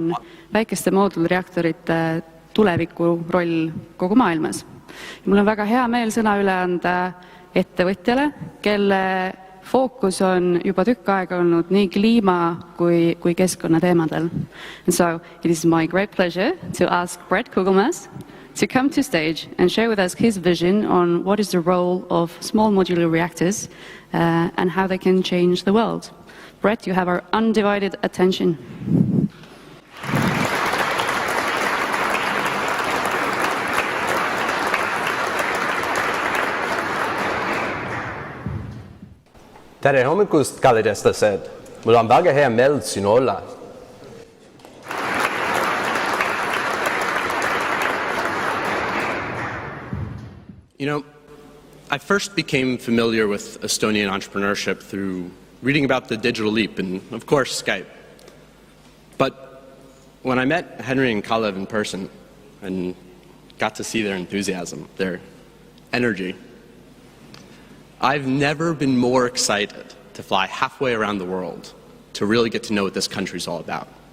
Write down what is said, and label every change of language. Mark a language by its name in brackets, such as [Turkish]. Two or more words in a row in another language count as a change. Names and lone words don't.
[Estonian] on väikeste moodulreaktorite tuleviku roll kogu maailmas. Mul on väga hea meel sõna üle anda ettevõtjale, kelle fookus on juba tükk aega olnud nii kliima kui keskkonnateemadel. [English] And so it is my great pleasure to ask Bret Kugelmass to come to stage and share with us his vision on what is the role of small modular reactors and how they can change the world. Bret, you have our undivided attention. [Estonian] Tere hommikust, kallid eestlased! Mul on väga hea meel siin olla. [English] You know, I first became familiar with Estonian entrepreneurship through reading about the digital leap and, of course, Skype. But when I met Henry and Kalev in person and got to see their enthusiasm, their energy, I've never been more excited to fly halfway around the world to really get to know what this country's all about.